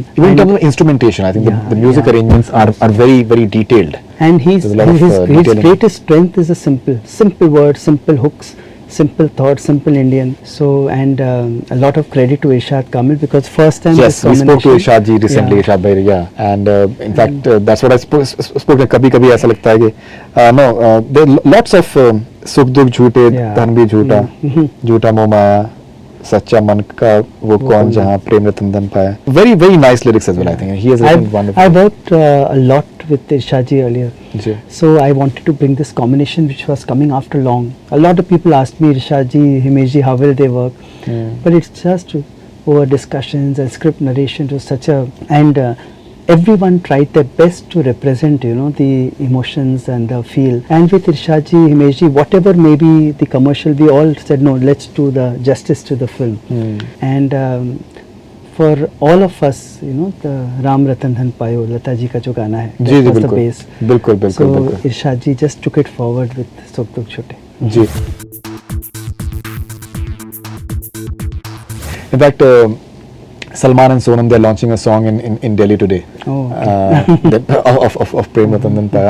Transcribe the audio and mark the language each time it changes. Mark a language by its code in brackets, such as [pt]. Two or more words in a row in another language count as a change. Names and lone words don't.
[en] Even in terms of instrumentation, I think the music arrangements are very, very detailed. And his greatest strength is a simple words, simple hooks, simple thought, simple Indian. So, and a lot of credit to Irshad Kamil, because first time. Yes, we spoke to Irshad ji recently, Irshad Bhai, and in fact that's what I spoke. [hi] कभी ऐसा लगता है कि [en] there are lots of [hi] सुख दुख झूठे, धन भी झूठा, झूठा मोह माया, सच्चा मन का वो कौन जहाँ प्रेम रतन धन पायो. [en] Very, very nice lyrics as well, I think. He has written wonderful. I worked a lot with Irshad ji earlier. So I wanted to bring this combination which was coming after long. A lot of people asked me, Irshad ji, Himesh ji, how will they work? But it's just over discussions and script narration to such a, and everyone tried their best to represent, you know, the emotions and the feel. And with Irshad ji, Himesh ji, whatever may be the commercial, we all said, no, let's do the justice to the film. And for all of us, you know, the Ram Ratan Dhan Payo, [hi] लता जी का जो गाना है, [en] that was the base. बिल्कुल So बिल्कुल Irshad ji just took it forward with Sukh Dukh Chhote. जी. In fact, Salman and Sonam, they're launching a song in Delhi today. Oh, okay. Of Prem Ratan Dhan Payo.